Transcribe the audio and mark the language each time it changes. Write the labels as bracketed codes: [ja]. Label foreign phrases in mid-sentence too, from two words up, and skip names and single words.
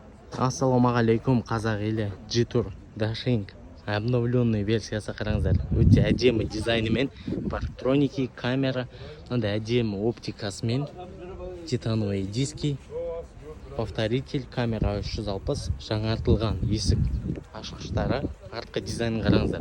[kk] Ассаламу алейкум, қазақ елі. G-Tour Dashing обновленный версиясы қараңыздар. Өте әдемі дизайнымен, парктроники, камера, мынандай әдемі оптикасымен, [ru] титановые диски, [kk] повторитель, камера 360, жаңартылған есік ашқыштары, артқы дизайн қараңыздар.